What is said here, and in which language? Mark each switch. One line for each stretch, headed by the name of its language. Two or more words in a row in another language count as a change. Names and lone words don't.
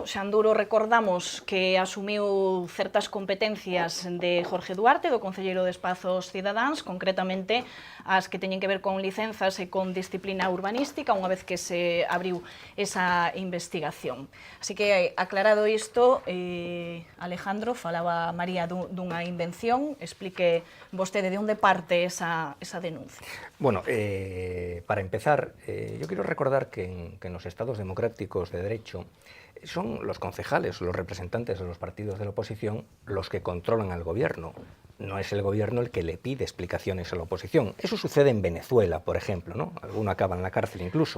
Galician: Xanduro, recordamos que asumiu certas competencias de Jorge Duarte, do Concelleiro de Espazos Cidadáns, concretamente as que teñen que ver con licenzas e con disciplina urbanística, unha vez que se abriu esa investigación. Así que, aclarado isto, Alejandro, falaba María dunha invención, explique vostede de onde parte esa denuncia.
Spanish: Bueno, para empezar, yo quiero recordar que en los estados democráticos de derecho son los concejales, los representantes de los partidos de la oposición, los que controlan al gobierno. No es el gobierno el que le pide explicaciones a la oposición. Eso sucede en Venezuela, por ejemplo, ¿no? Alguno acaba en la cárcel incluso.